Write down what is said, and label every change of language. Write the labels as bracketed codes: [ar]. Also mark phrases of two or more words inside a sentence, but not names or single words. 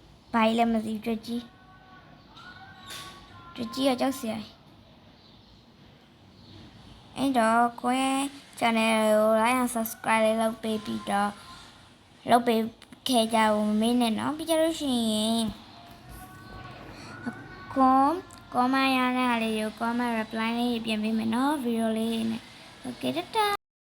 [my] ဘာလဲမသိကြွကြီးကကြောက်စရာအဲ့တော့ကိုယ့် channel ကို [en] like and subscribe [my] လေးလုပ်ပေးပြီးတော့လုပ်ပေးခဲ့ကြဦးမင်းနဲ့နော်ပြီးကြလို့ရှိရင်comment ရတဲ့ဟာလေးကို [en] comment reply [my] လေးပြင်ပေးမယ်နော် video လေးနဲ့ okay တတာ